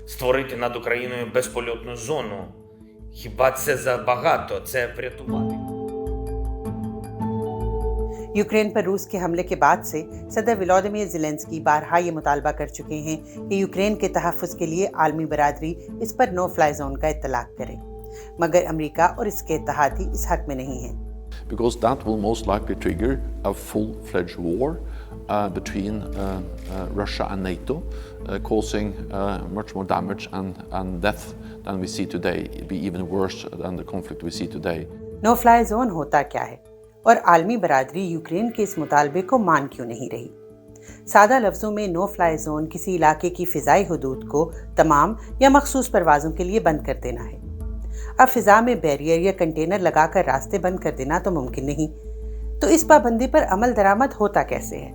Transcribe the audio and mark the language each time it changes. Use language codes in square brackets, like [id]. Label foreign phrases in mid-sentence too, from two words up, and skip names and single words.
[uk] створити над Україною безпольотну зону. Хіба це забагато? Це врятувати. [ur] یوکرین پر روس کے حملے کے بعد سے صدر ولادیمیر زیلنسکی بارہا یہ مطالبہ کر چکے ہیں کہ یوکرین کے تحفظ کے لیے عالمی برادری اس پر [en] no fly zone [ur] کا اطلاق کرے، مگر امریکہ اور اس کے اتحادی اس حق میں نہیں ہیں. [en] Because that will most likely trigger a full-fledged war between Russia and NATO, causing much more damage and death than we see today. It'll be even worse than the conflict we see today. no fly zone [ur] ہوتا کیا ہے اور عالمی برادری یوکرین کے اس مطالبے کو مان کیوں نہیں رہی? سادہ لفظوں میں [en] no fly zone [ur] کسی علاقے کی فضائی حدود کو تمام یا مخصوص پروازوں کے لیے بند کر دینا ہے. اب فضا میں بیریئر یا کنٹینر لگا کر راستے بند کر دینا تو ممکن نہیں، تو اس پابندی پر عمل درآمد ہوتا کیسے ہے?